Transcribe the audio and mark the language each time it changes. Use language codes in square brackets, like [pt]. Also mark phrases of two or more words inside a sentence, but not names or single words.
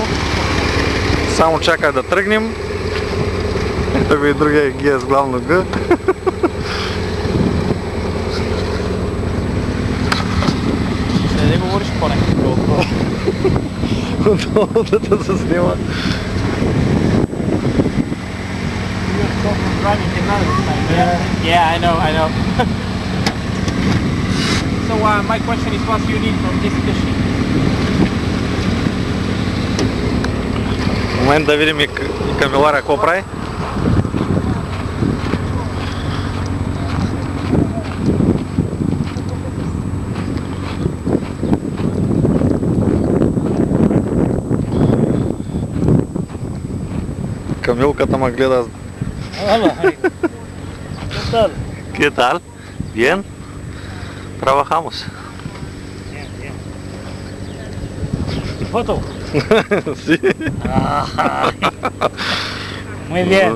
[bg] Само чака да тръгнем. Ето го и другия гия с главно Г. Не говориш по-некакво. Отдолу да се снима. [en] Yeah, I know. So my question is, what do you need from this fishing? [bg] В момент да видим и Камилара какво прави. Камилката ме гледа. [es] Hola, ¿qué tal? ¿Qué tal? Bien. Trabajamos. Bien. ¿Foto? Sí. Muy bien.